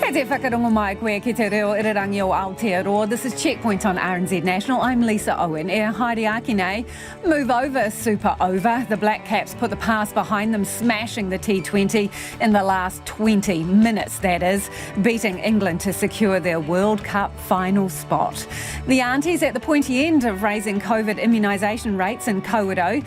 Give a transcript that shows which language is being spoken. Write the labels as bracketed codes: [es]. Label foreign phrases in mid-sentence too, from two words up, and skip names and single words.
[mi] whakarongo mai koe ki te reo irirangi o Aotearoa. [en] This is Checkpoint on RNZ National. I'm Lisa Owen. [mi] Haere aki nei. [en] Move over, super over. The Black Caps put the past behind them, smashing the T20 in the last 20 minutes, that is, beating England to secure their World Cup final spot. The aunties at the pointy end of raising COVID immunisation rates in Kawerau.